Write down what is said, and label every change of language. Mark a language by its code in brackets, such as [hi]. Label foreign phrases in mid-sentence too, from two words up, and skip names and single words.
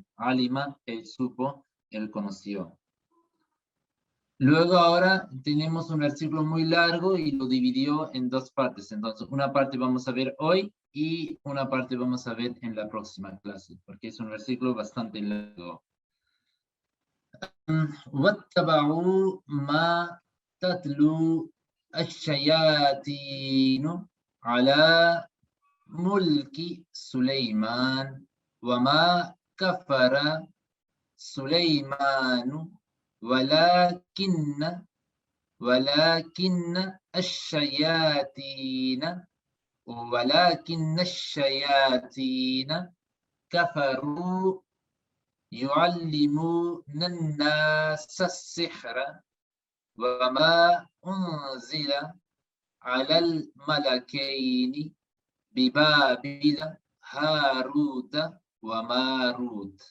[es] Alima, él supo, él conoció. Luego ahora tenemos un versículo muy largo y lo dividió en dos partes. Entonces, una parte vamos a ver hoy y una parte vamos a ver en la próxima clase, porque es un versículo bastante largo. [ar] واتبعوا ما تتلو الشياطين على ملك سليمان وما كفر سليمان ولكن الشياطين كفروا يعلمون الناس السحر وما أنزل على الملكين ببابل هاروت وماروت.